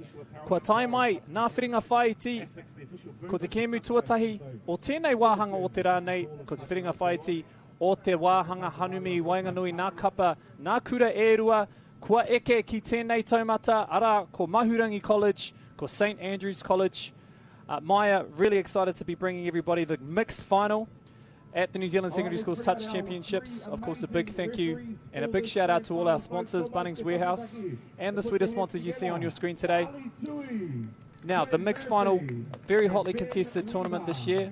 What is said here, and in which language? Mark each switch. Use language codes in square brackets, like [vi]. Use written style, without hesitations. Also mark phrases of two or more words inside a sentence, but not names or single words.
[mi] Kua tai mai, nā whiringa whaiti, ko te kēmu tuatahi o tēnei wāhanga o te rānei, ko te whiringa whaiti o te wāhanga hanumi wainganui nā kapa, nā kura e rua, kua eke ki tēnei taumata, ara ko Mahurangi College, ko St Andrews College. [en] Maya, really excited to be bringing everybody the mixed final at the New Zealand Secondary Schools Touch Championships. Of course, a big thank you and a big shout out to all our sponsors, Bunnings Warehouse, and the sweater sponsors you see on your screen today. Now, the mixed final, very hotly contested tournament this year.